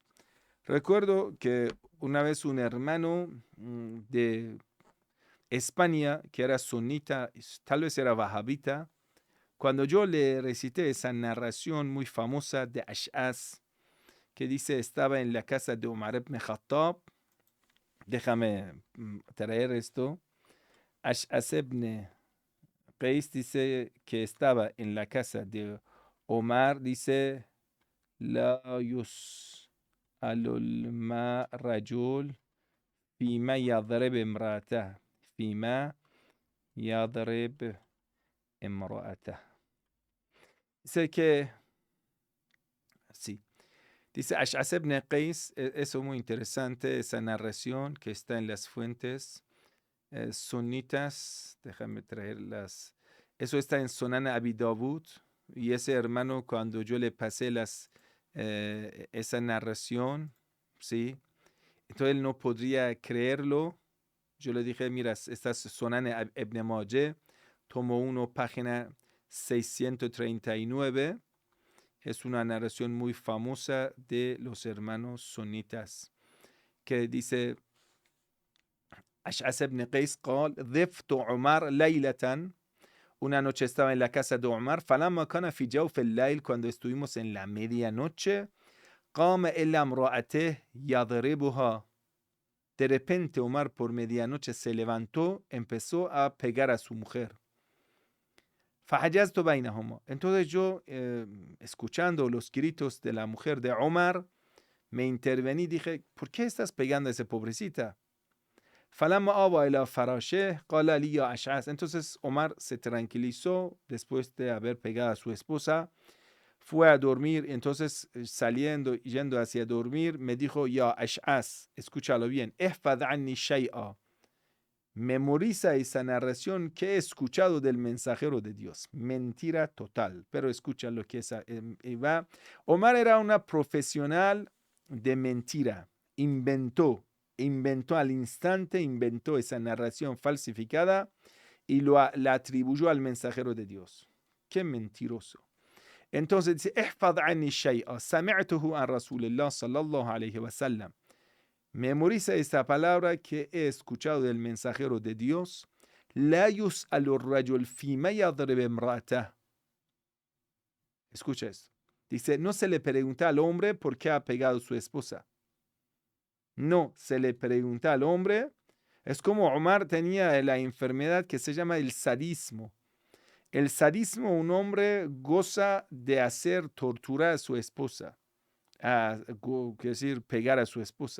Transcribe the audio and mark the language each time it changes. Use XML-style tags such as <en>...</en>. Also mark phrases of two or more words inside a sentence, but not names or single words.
<es>Recuerdo que una vez un hermano de España, que era sunita, tal vez era wahabita, cuando yo le recité esa narración muy famosa de Ash'as, que dice estaba en la casa de Umar ibn Khattab, déjame traer esto. Ash'as ibn Qais dice que estaba en la casa de Omar, dice,</es> <ar>لا يسأل ما رجل فيما يضرب امرأته، فيما يضرب امرأته.</ar> <es>Dice que, sí, dice Ash'as ibn Qais, eso muy interesante, esa narración que está en las fuentes sunitas, déjame traerlas. Eso está en Sunan Abi Dawud. Y ese hermano, cuando yo le pasé esa narración, ¿sí? Entonces él no podría creerlo. Yo le dije, mira, esta es Sunan Ibn Majah, tomo 1, página 639. Es una narración muy famosa de los hermanos sunitas, que dice,</es> <ar>Ash'as ibn Qais قال ضفت عمر ليلة.</ar> <es>Una noche estaba en la casa de Omar.</es> <ar>فلما كان في جوف الليل,</ar> <es>cuando estuvimos en la medianoche,</es> <ar>قام إلى امرأته يضربها.</ar> <es>De repente Omar por medianoche se levantó, empezó a pegar a su mujer.</es> <ar>فحجزت بينهما.</ar> <es>Entonces yo, escuchando los gritos de la mujer de Omar, me intervení y dije, ¿por qué estás pegando a esa pobrecita?</es> <ar>فلما آوى إلى فراشه قال لي يا أشعث.</ar> <es>Entonces Omar se tranquilizó después de haber pegado a su esposa, fue a dormir. Entonces saliendo y yendo hacia dormir me dijo, ya Ash'as, escúchalo bien,</es> <ar>احفظ عني شيئا,</ar> <es>memoriza esa narración que he escuchado del mensajero de Dios. Mentira total, pero escucha lo que es. Va. Omar era una profesional de mentira, inventó al instante, inventó esa narración falsificada y la atribuyó al mensajero de Dios. Qué mentiroso. Entonces dice,</es> <ar>احفظ عني شيئا سمعته عن رسول الله صلى الله عليه وسلم.</ar> <es>Memoriza esta palabra que he escuchado del mensajero de Dios.</es> <ar>لا يسأل الرجل فيما يضرب امرأته.</ar> <es>Escucha esto. Dice, no se le pregunta al hombre por qué ha pegado a su esposa. No se le pregunta al hombre. Es como Omar tenía la enfermedad que se llama el sadismo. El sadismo, un hombre goza de hacer torturar a su esposa, quiero decir, pegar a su esposa.</es>